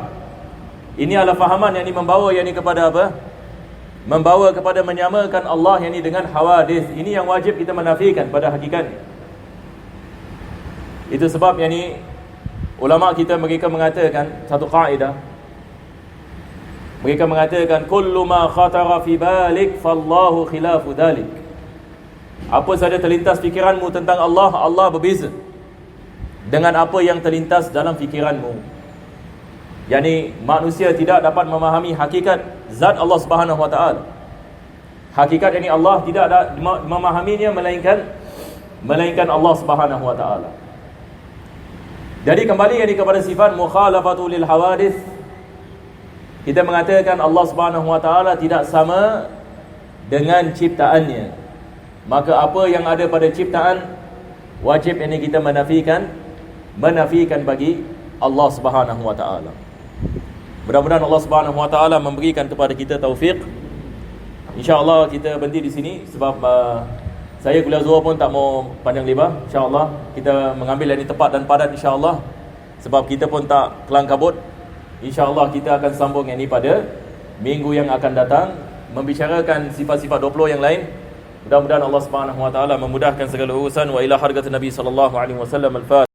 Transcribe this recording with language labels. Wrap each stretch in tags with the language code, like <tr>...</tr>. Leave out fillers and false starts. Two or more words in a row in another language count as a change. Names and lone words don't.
<ms>Ini adalah fahaman yang membawa kepada apa? Membawa kepada menyamakan Allah dengan hawadis. Ini yang wajib kita menafikan pada hakikatnya. Itu sebab ulama kita mereka mengatakan satu kaedah.</ms> <ar>Mereka mengatakan كل ما خطر في بالك فالله خلاف ذلك.</ar> <ms>Apa saja terlintas fikiranmu tentang Allah, Allah berbeza dengan apa yang terlintas dalam fikiranmu. Manusia tidak dapat memahami hakikat zat Allah</ms> <ar>سبحانه وتعالى.</ar> <ms>Hakikat Allah tidak ada memahaminya melainkan Allah</ms> <ar>سبحانه وتعالى.</ar> <ms>Jadi kembali ini kepada sifat</ms> <ar>مخالفة للحوادث.</ar> <ms>Kita mengatakan Allah</ms> <ar>سبحانه وتعالى</ar> <ms>tidak sama dengan ciptaannya. Maka apa yang ada pada ciptaan wajib ini kita menafikan bagi Allah</ms> <ar>سبحانه وتعالى.</ar> <ms>Mudah-mudahan Allah</ms> <ar>سبحانه وتعالى</ar> <ms>memberikan kepada kita taufik. Insya-Allah kita berhenti di sini sebab saya kuliah Zuhur pun tak mau panjang lebar. InsyaAllah kita mengambil yang ini tepat dan padat insyaAllah. Sebab kita pun tak kelang kabut. InsyaAllah kita akan sambung yang ini pada minggu yang akan datang, membicarakan sifat-sifat 20 yang lain. Mudah-mudahan Allah</ms> <ar>سبحانه وتعالى</ar> <ms>memudahkan segala urusan.</ms> <ar>وإلى حضرة النبي صلى الله عليه وسلم الفاتحة.</ar>